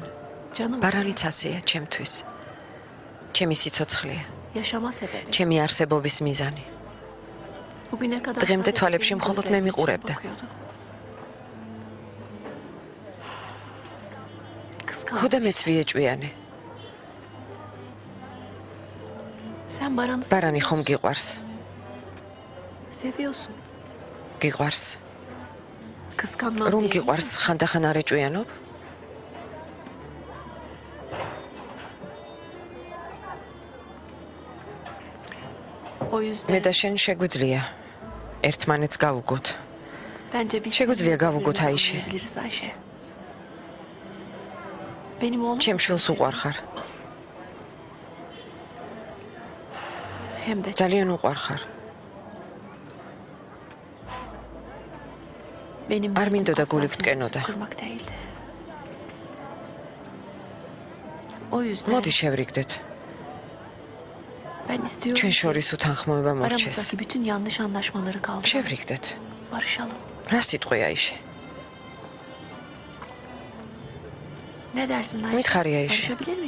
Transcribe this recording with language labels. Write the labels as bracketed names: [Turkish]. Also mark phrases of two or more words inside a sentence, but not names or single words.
[Turkish] canım. [Georgian] ბარანიც ასეა ჩემთვის. ჩემი სიცოცხლეა, [Turkish] Yaşama sebebi. [Georgian] ჩემი არსებობის მიზანი. [Turkish] Bugüne kadar [Georgian] დღემდე [Turkish] sadece [Georgian] თვალებში [Turkish] benim [Georgian] მხოლოდ მე [Turkish] gözlerim [Georgian] მიყურებდა. [Turkish] içine bakıyordu. Kıskandım. [Georgian] ხო და მეც ვიეჭვიანე. [Turkish] Sen Baran'ı [Georgian] ბარანი ხომ გიყვარს? [Turkish] seviyorsun. [Georgian] გიყვარს. [Turkish] Kıskanmam [Georgian] რომ [Turkish] diye. [Georgian] გიყვარს, ხანდახან არ ეჭვიანობ? [Turkish] O yüzden [Georgian] მე და შენ შეგვიძლია ერთმანეთს გავუგოთ. [Turkish] bence biz [Georgian] შეგვიძლია [Turkish] birbirimizi [Georgian] გავუგოთ აიშე. [Turkish] anlayabiliriz Ayşe. Benim oğlum [Georgian] ჩემ შვილს უყვარ ხარ. [Turkish] hem de [Georgian] ძალიან უყვარ ხარ. [Turkish] benim [Georgian] არ მინდოდა [Turkish] asla [Georgian] გული [Turkish] seni [Georgian] გტკენოდა. [Turkish] kırmak değildi. O yüzden [Georgian] მოდი შევრიგდეთ. [Turkish] ben istiyorum [Georgian] ჩვენ [Turkish] ki [Georgian] შორის უთანხმოება მორჩეს. [Turkish] aramızdaki bütün yanlış anlaşmaları kaldıralım. [Georgian] შევრიგდეთ. [Turkish] Barışalım. [Georgian] რა სიტყვია აიშე? [Turkish] Ne dersin Ayşe? [Georgian] მითხარი აიშე. [Turkish] Barışabilir miyiz?